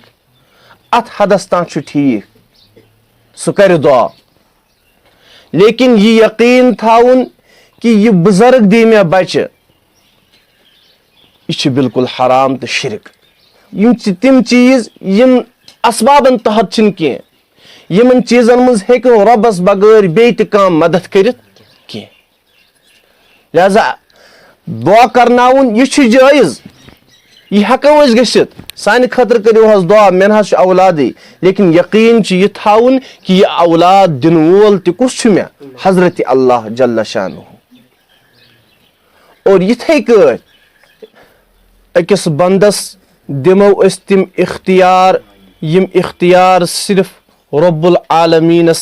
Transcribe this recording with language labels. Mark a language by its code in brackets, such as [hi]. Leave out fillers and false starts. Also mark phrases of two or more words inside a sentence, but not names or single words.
[ks] اتھ حدس تام چھُ ٹھیٖک، سُہ کرِ دعا، لیکن یہِ یقیٖن تھاوُن کہِ یہِ بُزرگ دی مےٚ بچہِ، یہِ چھُ بالکُل حرام تہٕ شرک. یِم چھِ تِم چیٖز یِم اسبابن تحت چھِنہٕ کینٛہہ، یمن چیزن مز ہیکو ربس بغیر بیت کام مدد کرت کی لہذا دعا کرناون یہ چھ جائز یہ ہیکو اس گژھت سانہ خاطر کریو حظ دعا مین حظ چھ اولادی لیکن یقین چھ یہ تھاون کہ یہ اولاد دن وول تہ کس چھ مے حضرت [ar] اللہ جل شانہ [ks] اور یتھے کٲٹھۍ أکِس بندس دمو أسۍ تِم اختیار یم اختیار صرف رب العالمینس